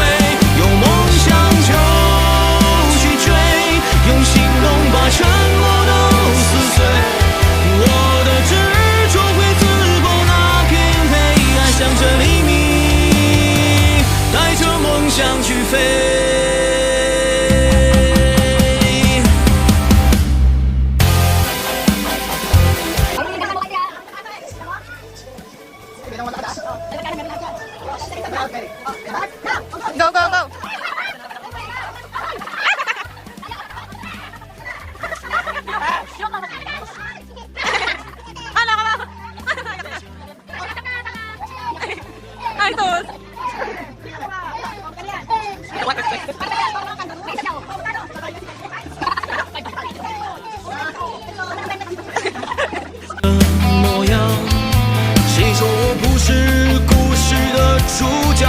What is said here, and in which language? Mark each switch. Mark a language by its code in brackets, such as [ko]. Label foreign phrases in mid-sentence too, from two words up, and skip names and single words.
[zh] 有梦想就去追，用行动把承诺都撕碎。我的执着会刺破那片黑暗，向着黎明，带着梦想去飞。 [en] Go, go, go! [tl] Hala ka ba? Ay, tos! [zh] 模样，谁说我不是故事的主角？